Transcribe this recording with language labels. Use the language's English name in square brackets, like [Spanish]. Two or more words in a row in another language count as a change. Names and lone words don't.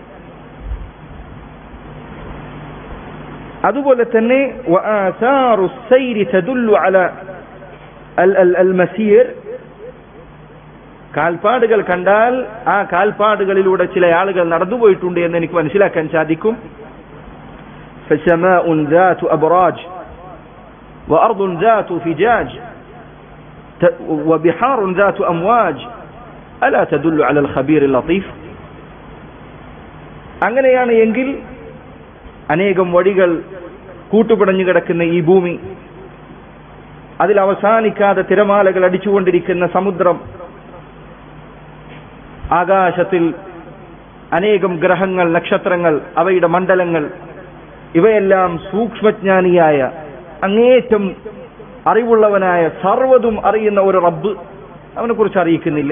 [Malayalam] അതുപോലെ തന്നെ [Arabic] وآثار السير تدل على المسير, [Malayalam] കാൽപ്പാടുകൾ കണ്ടാൽ ആ കാൽപ്പാടുകളിലൂടെ ചില ആളുകൾ നടന്നുപോയിട്ടുണ്ട് എന്ന് എനിക്ക് മനസ്സിലാക്കാൻ സാധിക്കും. [Arabic] فسماء ذات أبراج وأرض ذات فجاج وبحار ذات أمواج ألا تدل على الخبير اللطيف. [Malayalam] അങ്ങനെയാണ് എങ്കിൽ അനേകം വഴികൾ കൂട്ടുപിടഞ്ഞു കിടക്കുന്ന ഈ ഭൂമി, അതിൽ അവസാനിക്കാതെ തിരമാലകൾ അടിച്ചുകൊണ്ടിരിക്കുന്ന സമുദ്രം, ആകാശത്തിൽ അനേകം ഗ്രഹങ്ങൾ, നക്ഷത്രങ്ങൾ, അവയുടെ മണ്ഡലങ്ങൾ, ഇവയെല്ലാം സൂക്ഷ്മജ്ഞാനിയായ അങ്ങേറ്റം അറിവുള്ളവനായ സർവ്വതും അറിയുന്ന ഒരു റബ്ബ് അവനെ കുറിച്ച് അറിയിക്കുന്നില്ലേ?